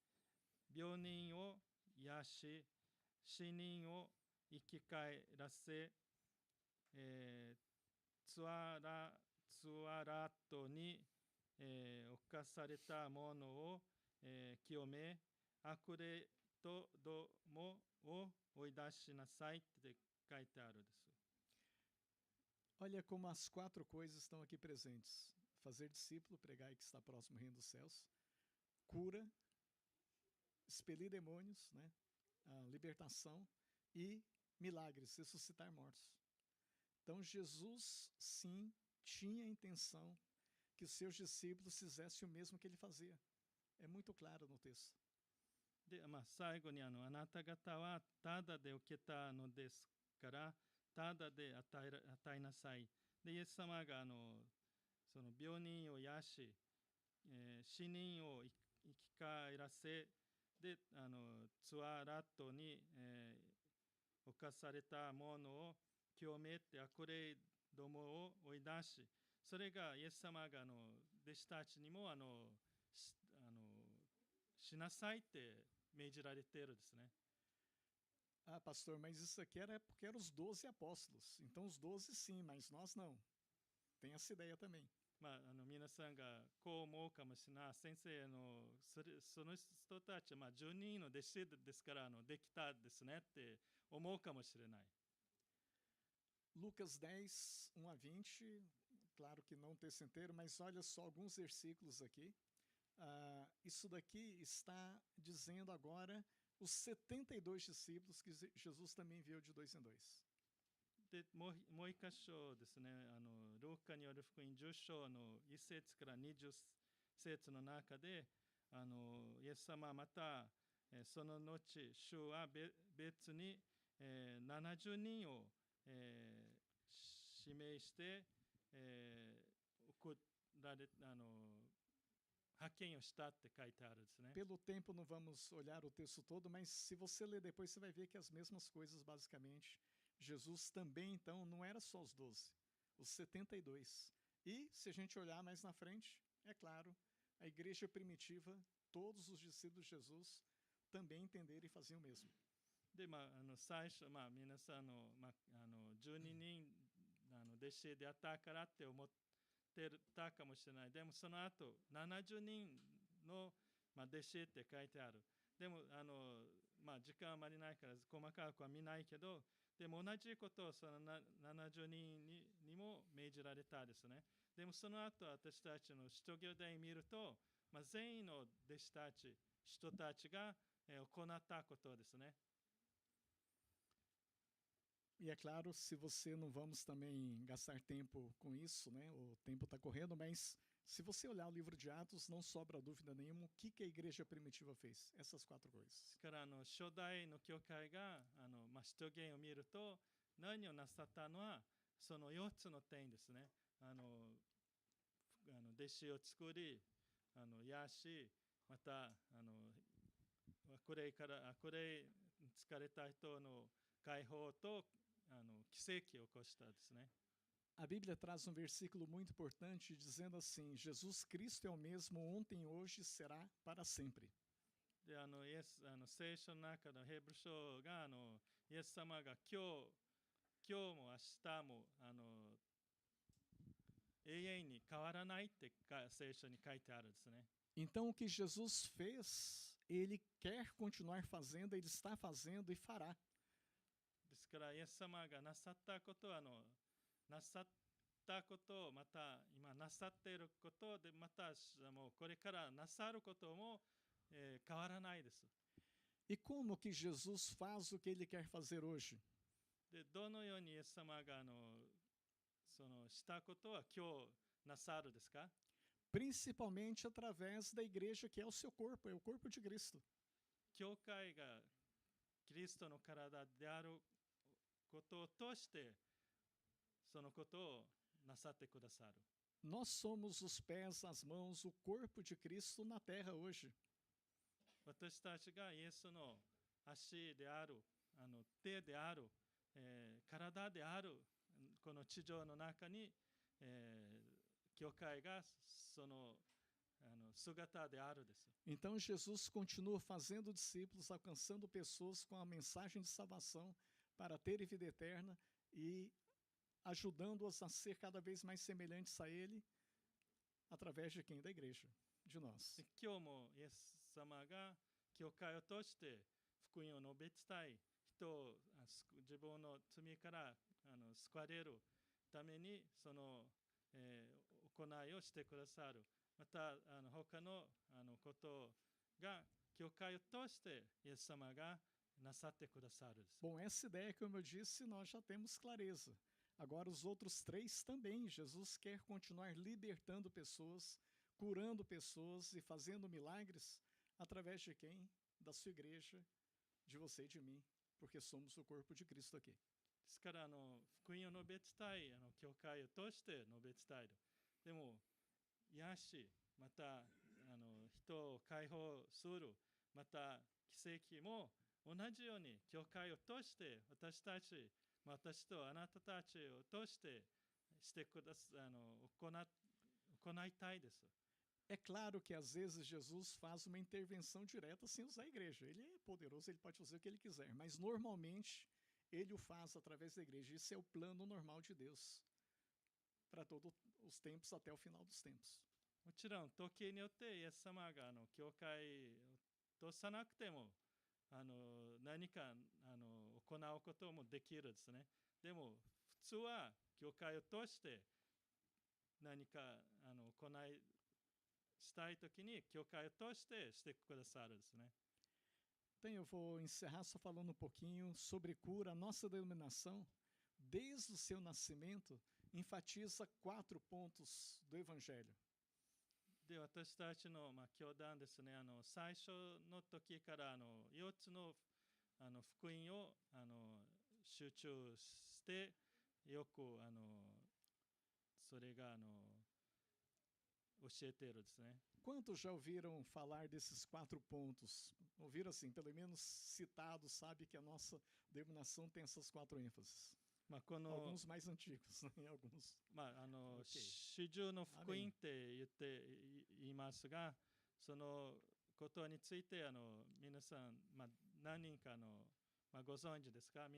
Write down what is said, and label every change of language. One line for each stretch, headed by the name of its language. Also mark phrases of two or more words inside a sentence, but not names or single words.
Japanese: 病人を癒し、死人を生き返らせ、つわらとに、侵された者を、清め、悪霊とどもを追い出しなさいって書いてあるです。
Portuguese: Olha como as 4 coisas estão aqui presentes: fazer discípulo, pregar que está próximo ao reino dos céus, cura, expelir demônios, né? A libertação e milagres, ressuscitar mortos. Então Jesus sim tinha a intenção que os seus discípulos fizessem o mesmo que ele fazia. É muito claro no texto.
Japanese: で、最後にあなた方はただで受けたのですから、ただで与えなさい。で、イエス様がその病人を癒し、死人を生き返らせ、で、ツアラットに、侵されたものを清めて悪霊どもを追い出し、それがイエス様が弟子たちにもしなさいって命じられているですね。
Portuguese: Ah, pastor, mas isso aqui era porque eram os 12 apóstolos. Então os 12 sim, mas nós não. Tem essa ideia também.
Japanese: 皆さんがこう思うかもしれない。先生その人たちは10人の弟子ですからできたですねって思うかもしれない。
Portuguese: Lucas 10, 1 a 20, claro que não texto inteiro, mas olha só alguns versículos aqui. Isso daqui está dizendo agora os 72 discípulos que Jesus também enviou de 2 em 2.
Japanese: でもう一箇所ですね、ルーカによる福音10章の1節から20節の中で、イエス様はまた、その後、主は別に、70人を、指名して、送られ派遣をしたって書いてあるんですね。
Portuguese: Pelo tempo não vamos olhar o texto todo, mas se você ler depois você vai ver que as mesmas coisas basicamente. Jesus também, então, não era só os 12, os 72. E, se a gente olhar mais na frente, é claro, a igreja primitiva, todos os discípulos de Jesus também entenderam e faziam o mesmo.
Japanese: で、最初、皆さん12人弟子であったからって思ってたかもしれない。でも、その後、70人の、弟子って書いてある。でも、時間あまりないから細かくは見ないけど、でも同じことをその70人にも命じられたですね。でもその後私たちの使徒行伝を見ると、全員の弟子たち、人たちが行ったことですね。
Portuguese: E é claro, se você não vamos também gastar tempo com isso, né? O tempo está correndo, mas se você olhar o livro de Atos, não sobra dúvida nenhuma o que a igreja primitiva fez. Essas 4 coisas.
Japanese: から初代の教会が使徒言を見ると何をなさったのはその4つの点ですね。弟子を作り、癒し、また悪霊に疲れた人の解放と奇跡を起こしたですね。
Portuguese: A Bíblia traz um versículo muito importante dizendo assim: Jesus Cristo é o mesmo ontem, hoje e será para sempre.
Japanese: で聖書の中のヘブル書がイエス様が今日も明日も永遠に変わらないって聖書に書いてあるんですね。
Portuguese: Então, o que Jesus fez, ele quer continuar fazendo, ele está fazendo e fará.
Japanese: ですから、イエス様がなさったことはなさったことをまた今なさっていることでまたもうこれからなさることも、変わらないです。
Portuguese: E como que Jesus faz o que ele quer fazer hoje?
Japanese: でどのようにイエス様がそのしたことは今日なさるですか？
Portuguese: Principalmente através da igreja, que é o seu corpo, é o corpo de Cristo.
Japanese: 教会がキリストの体であることを通してそのことをなさってくださる。
Portuguese: Nós somos os pés, as mãos, o corpo de Cristo na terra hoje.
Japanese: 私たちがイエスの足である、手である、体であるこの地上の中に、教会がその姿であるです。
Portuguese: Então Jesus continua fazendo discípulos, alcançando pessoas com a mensagem de salvação para terem vida eterna e ajudando-as a ser cada vez mais semelhantes a Ele, através de quem? Da igreja, de nós.
Japanese: で今日もイエス様が教会を通して福音を述べ伝え、人を自分の罪から救われるためにその、行いをしてくださる。また他のことが教会を通してイエス様がなさってくださる。
Portuguese: Bom, essa ideia, como eu disse, nós já temos clareza. Agora, os outros três também. Jesus quer continuar libertando pessoas, curando pessoas e fazendo milagres através de quem? Da sua igreja, de você e de mim, porque somos o corpo de Cristo aqui.
Japanese: ですから福音を述べ伝え、教会を通して述べ伝える。でも癒し、また人を解放する、また奇跡も同じように教会を通して私たち、私とあなたたちを通してしてくださ行いたいです。
Portuguese: É claro que às vezes Jesus faz uma intervenção direta sem usar a igreja. Ele é poderoso, ele pode fazer o que ele quiser, mas normalmente ele o faz através da igreja. Isso é o plano normal de Deus para todos os tempos até o final dos tempos.
Japanese: もちろん時によってイエス様が教会を通さなくても何か行うこともできるですね。でも普通は教会を通して何か行いしたいときに教会を通してしてくださるですね。
Portuguese: Então eu vou encerrar só falando um pouquinho sobre cura. A nossa denominação, desde o seu nascimento, enfatiza 4 pontos do Evangelho.
Japanese: で私たちの、教団ですね、最初の時から4つの福音を集中してよくそれが教えているですね。
Portuguese: Quantos já ouviram falar desses 4 pontos? Ouviram assim, pelo menos citado, sabe que a nossa denominação tem essas 4 ênfases.
Japanese: この
Portuguese: Alguns mais antigos, né? Alguns. OK
Japanese: 主従の福音って言いますが、そのことについて皆さん、何人かご存知ですか？